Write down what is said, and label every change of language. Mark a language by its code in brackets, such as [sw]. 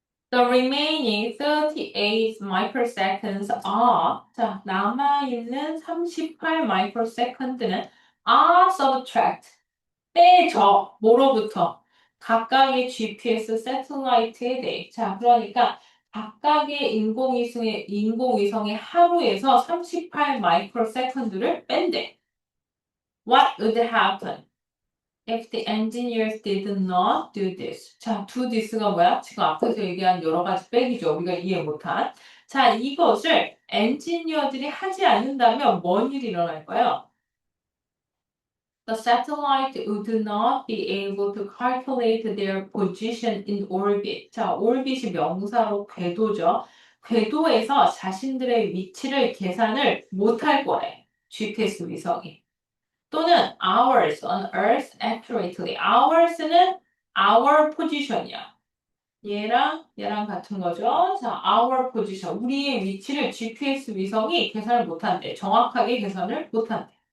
[en] The remaining 38 microseconds are, [ko] 자, 남아있는 [en] 38 microsecond는 are subtract, [ko] 빼져, 뭐로부터? 각각의 GPS 세틀라이트에 대해. 자, 그러니까 각각의 인공위성의 하루에서 38 마이크로세컨드를 뺀대. [en] What would happen if the engineers did not do this? [ko] 자, do this가 뭐야? 지금 앞에서 얘기한 여러 가지 빼기죠. 우리가 이해 못한. 자, 이것을 엔지니어들이 하지 않는다면 뭔 일이 일어날까요? [en] The satellite would not be able to calculate their position in orbit. [ko] 자, orbit이 명사로 궤도죠. 궤도에서 자신들의 위치를 계산을 못할 거래. GPS 위성이. 또는 [en] hours on Earth accurately. hours는 our position이야. [ko] 얘랑 같은 거죠. 자, [en] our position. [ko] 우리의 위치를 GPS 위성이 계산을 못한대. 정확하게 계산을 못한대.